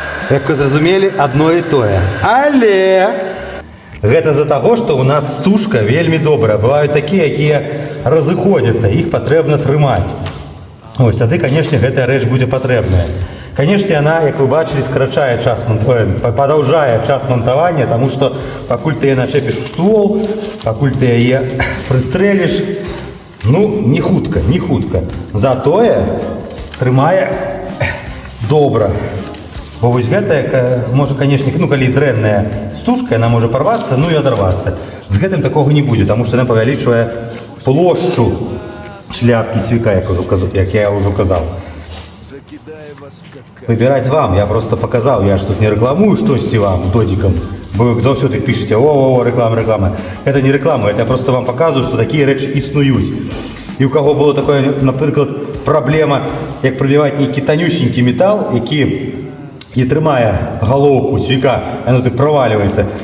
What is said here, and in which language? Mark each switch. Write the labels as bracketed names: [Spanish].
[Belarusian] Як ви зрозуміли, одно і тое. Але гэта за того, что у нас стужка вельми добрая. [Russian] Бывают такие, які разыходзяцца, іх патрэбна трымаць. [Belarusian] Ось, тады, конечно, гэтая рэч будзе патрэбная. Конечно, она, як вы бачили, скарачае час падаўжае час монтавання, тому что пакуль ты яе начепіш у ствол, пакуль ты яе прыстрэліш, ну, не хутка, не хутка. Затое трымае добра. Бо вось гэтая, можа, конечно, ну, калі дрэнная стужка, яна можа порвацца, ну і адарвацца. З гэтым такога не будзе, тому што яна павялічвае плошчу шляпкі цвіка, як я ўжо казаў. Выбіраць вам, я просто показаў, я ж тут не рэкламую штосьці вам, додзікам. Бо вы заўсёды пішаце, о, реклама, реклама. [Russian] Это не реклама, это я просто вам показываю, [Belarusian] што такія рэчы існуюць. І у каго было такое, напрыклад, праблема, як прабіваць нейкі танюсенькі метал, які не трымае галоўку цвіка, яно так праваливаецца.